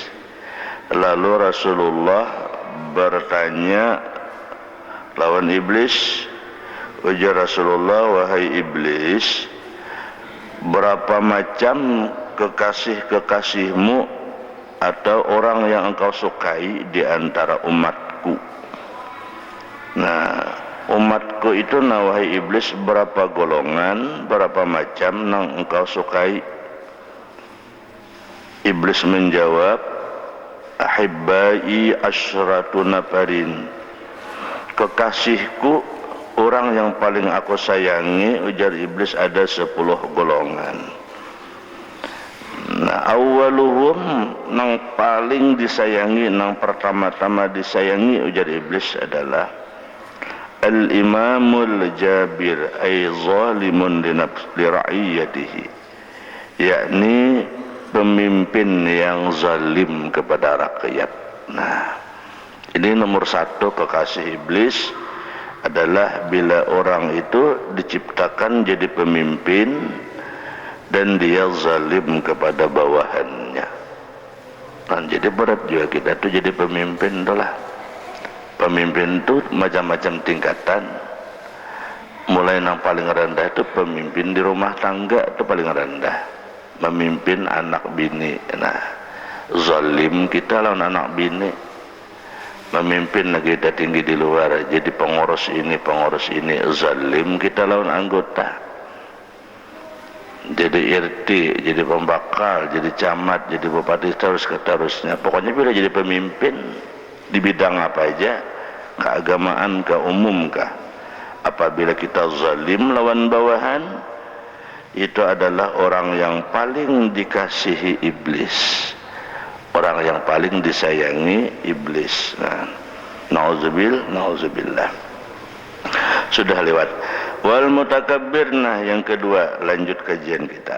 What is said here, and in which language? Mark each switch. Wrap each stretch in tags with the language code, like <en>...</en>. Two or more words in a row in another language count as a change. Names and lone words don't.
<bjn>Lalu Rasulullah bertanya lawan iblis, ujar Rasulullah, wahai iblis, berapa macam kekasih-kekasihmu atau orang yang engkau sukai di antara umatku? Nah, umatku itu wahai iblis berapa golongan, berapa macam yang engkau sukai? Iblis menjawab,</bjn> <ar>ahibbai asyratu nafarin.</ar> <bjn>Kekasihku, orang yang paling aku sayangi, ujar iblis, ada 10 golongan. Nah, awwaluhum, nang paling disayangi, nang pertama-tama disayangi, ujar iblis, adalah</bjn> <ar>al-imamul jabir, ay zalimun li ra'iyatihi,</ar> <bjn>yakni pemimpin yang zalim kepada rakyat. Nah, ini nomor 1 kekasih iblis adalah bila orang itu diciptakan jadi pemimpin dan dia zalim kepada bawahannya. Kan jadi berat juga kita tuh jadi pemimpin itulah. Pemimpin itu macam-macam tingkatan. Mulai yang paling rendah itu pemimpin di rumah tangga, itu paling rendah. Memimpin anak bini. Nah, zalim kita lawan anak bini. Memimpin kita tinggi di luar, jadi pengurus ini, zalim kita lawan anggota. Jadi RT, jadi pembakal, jadi camat, jadi bupati, seterusnya. Pokoknya bila jadi pemimpin di bidang apa aja, keagamaan kah, umum kah, apabila kita zalim lawan bawahan, itu adalah orang yang paling dikasihi iblis, orang yang paling disayangi iblis. Nah, na'udzubillah. Sudah lewat.</bjn> <ar>Wal mutakabbir,</ar> <bjn>nah yang kedua, lanjut kajian kita.</bjn>